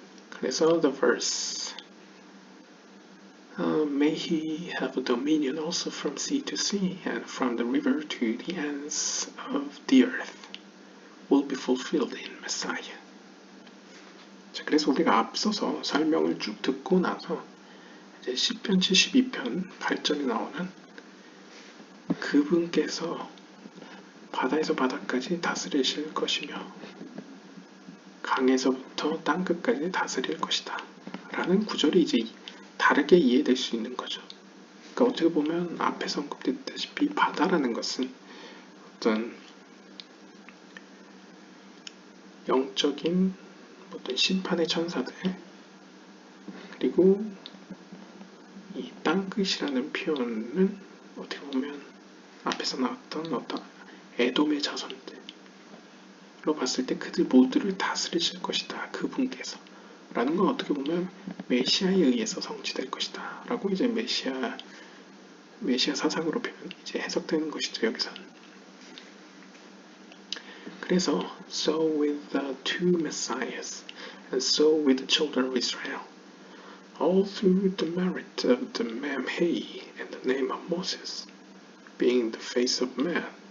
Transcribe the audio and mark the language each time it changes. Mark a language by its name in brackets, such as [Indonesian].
[Korean] 그래서 [English] the verse May he have dominion also from sea to sea and from the river to the ends of the earth will be fulfilled in Messiah. [Korean] 자, 그래서 우리가 앞서서 설명을 쭉 듣고 나서 이제 시편 72편 8절에 나오는 그분께서 바다에서 바다까지 다스리실 것이며 강에서부터 땅끝까지 다스릴 것이다 라는 구절이 이제 다르게 이해될 수 있는 거죠. 그러니까 어떻게 보면 앞에서 언급됐다시피 바다라는 것은 어떤 영적인 어떤 심판의 천사들, 그리고 이 땅끝이라는 표현은 어떻게 보면 앞에서 나왔던 어떤 에돔의 자손들로 봤을 때 그들 모두를 다스리실 것이다 그분께서 라는 건 어떻게 보면 메시아에 의해서 성취될 것이다 라고 이제 메시아 사상으로 이제 해석되는 것이죠. 여기서는. 그래서 [English] so with the two messiahs and so with the children of Israel all through the merit of the Mamhe and the name of Moses being the face of man.